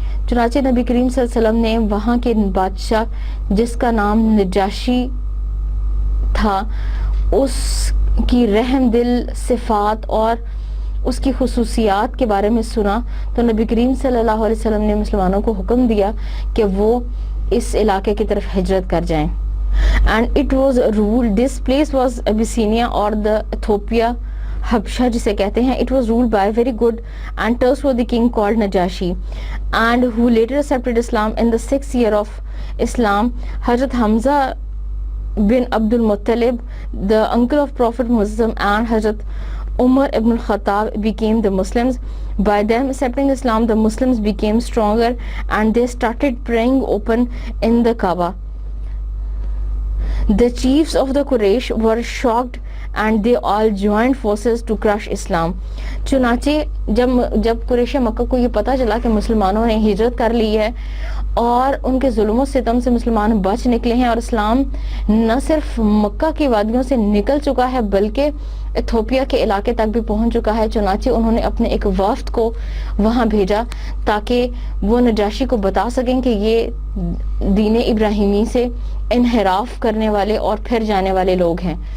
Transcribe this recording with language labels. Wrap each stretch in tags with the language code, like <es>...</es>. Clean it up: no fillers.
<ur>چنانچہ نبی کریم صلی اللہ علیہ وسلم نے وہاں کے بادشاہ جس کا نام نجاشی تھا، اس کی رحم دل صفات اور اس کی خصوصیات کے بارے میں سنا تو نبی کریم صلی اللہ علیہ وسلم نے مسلمانوں کو حکم دیا کہ وہ اس علاقے کی طرف ہجرت کر جائیں.</ur> <en>And it was ruled, this place was Abyssinia or the Ethiopia</en> <ur>حبشہ جسے کہتے ہیں.</ur> <en>It was ruled by a very good and trustworthy king called Najashi and who later accepted Islam in the 6th year of Islam. Hazrat Hamza bin Abdul Muttalib, the uncle of Prophet Muhammad, and Hazrat Umar ibn al-Khattab became the Muslims. By them accepting Islam, the Muslims became stronger and they started praying open in the Kaaba. The chiefs of the Quraysh were shocked and they all joined forces to crush Islam.</en> <ur>چنانچہ جب قریش مکہ کو یہ پتا چلا کہ مسلمانوں نے ہجرت کر لی ہے اور ان کے ظلم و ستم سے مسلمان بچ نکلے ہیں اور اسلام نہ صرف مکہ کی وادیوں سے نکل چکا ہے بلکہ ایتھوپیا کے علاقے تک بھی پہنچ چکا ہے، چنانچہ انہوں نے اپنے ایک وفد کو وہاں بھیجا تاکہ وہ نجاشی کو بتا سکیں کہ یہ دین ابراہیمی سے انحراف کرنے والے اور پھر جانے والے لوگ ہیں.</ur>